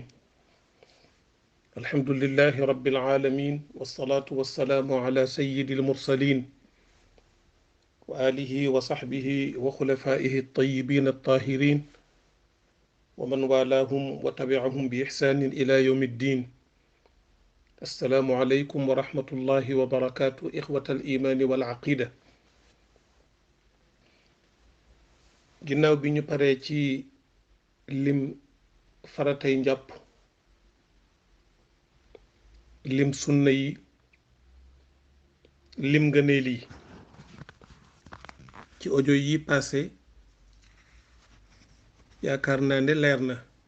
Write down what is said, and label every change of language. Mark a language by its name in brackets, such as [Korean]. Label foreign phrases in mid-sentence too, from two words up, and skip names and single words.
[Arabic] الحمد لله رب العالمين، والصلاة والسلام على سيد المرسلين وآله وصحبه وخلفائه الطيبين الطاهرين ومن والاهم وتبعهم بإحسان إلى يوم الدين. السلام عليكم ورحمة الله وبركاته، إخوة الإيمان والعقيدة. [Wolof] ginnaaw bi ñu paree ci lim faratay njàpp, lim sunna yi, lim ngëneel yi, ci audio yi passé yaakaar naa ne leer na.